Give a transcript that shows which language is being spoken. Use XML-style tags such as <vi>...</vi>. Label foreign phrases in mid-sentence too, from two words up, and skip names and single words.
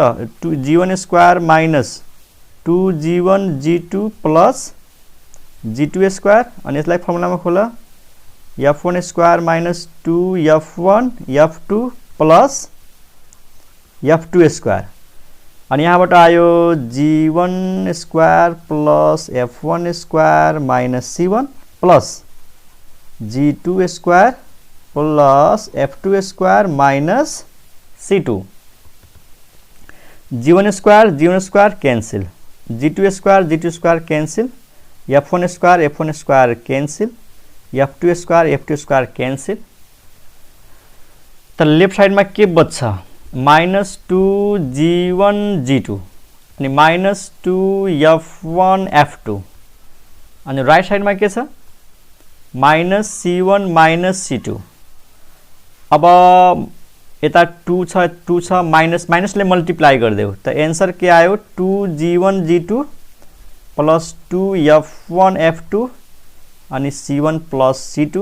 <en>g1 square minus 2g1 g2 plus g2 square,</en> <ne>अनि यसलाई फर्मुलामा खोल</ne> <en>f1 square minus 2f1 f2 plus f2 square,</en> <ne>अनि यहाँबाट आयो</ne> <en>g1 square plus f1 square minus c1 plus g2 square plus f2 square minus c2. g1 square cancel, g2 square cancel, f1 square cancel, f2 square cancel.</en> <hi>तो लेफ्ट साइड में</hi> <ne>के बच्छ</ne> <en>minus 2g1 g2</en> <ne>अनि</ne> <en>minus 2f1 f2,</en> <ne>अनि</ne> <hi>राइट साइड में</hi> <ne>के छ</ne> <en>minus c1 minus c2.</en> <ne>अब यता 2 छ माइनस माइनसले मल्टिप्लाई गरिदेऊ त एन्सर के आयो</ne> <en>2g1 g2 plus 2f1 f2</en> <ne>अनि</ne> <en>c1 plus c2.</en>